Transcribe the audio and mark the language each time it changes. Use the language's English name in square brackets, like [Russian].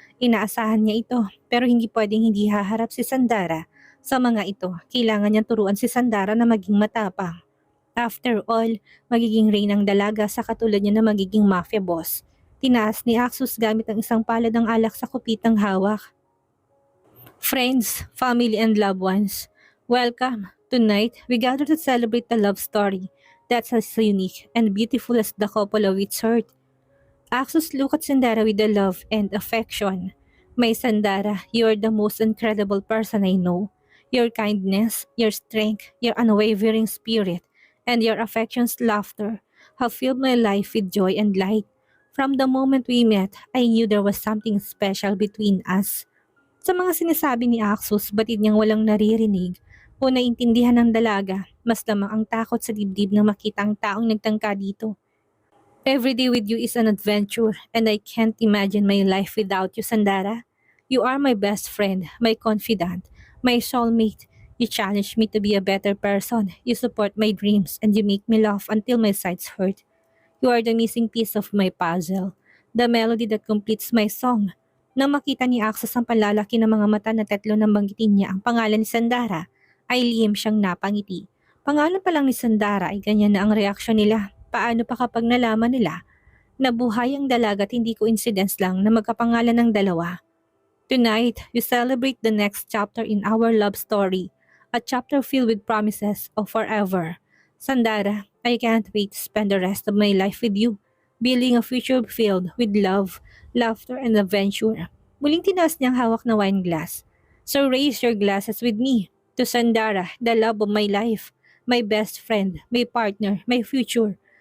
[Filipino] Inaasahan niya ito pero hindi pwedeng hindi haharap si Sandara. Sa mga ito, kailangan niyang turuan si Sandara na maging matapang. [English] After all, [Filipino] magiging reynang dalaga sa katulad niya na magiging mafia boss. Tinaas ni Axus gamit ang isang palad ng alak sa kupitang hawak. [English] Friends, family and loved ones, welcome. Tonight, we gather to celebrate the love story that's as unique and beautiful as the couple of its heart. Axus looked at Sandara with the love and affection. My Sandara, you are the most incredible person I know. Your kindness, your strength, your unwavering spirit, and your affection's laughter have filled my life with joy and light. From the moment we met, I knew there was something special between us. [Filipino] Sa mga sinasabi ni Axus, batid niyang walang naririnig o naintindihan ng dalaga, mas lamang ang takot sa dibdib na makita ang taong nagtangka dito. [English] Every day with you is an adventure and I can't imagine my life without you, Sandara. You are my best friend, my confidant, my soulmate. You challenge me to be a better person. You support my dreams and you make me laugh until my sides hurt. You are the missing piece of my puzzle, the melody that completes my song. [Filipino] Nang makita ni Axos ang palalaki ng mga mata na 3 nang banggitin niya ang pangalan ni Sandara, ay lihim siyang napangiti. Pangalan pa lang ni Sandara ay ganyan na ang reaksyon nila. Paano pa kapag nalaman nila na buhay ang dalaga at hindi coincidence lang na magkapangalan ng dalawa? [English] Tonight, we celebrate the next chapter in our love story, a chapter filled with promises of forever. Sandara, I can't wait to spend the rest of my life with you, building a future filled with love, laughter, and adventure. [Filipino] Muling tinaas niyang hawak na wine glass. [English] So raise your glasses with me to Sandara, the love of my life, my best friend, my partner, my future.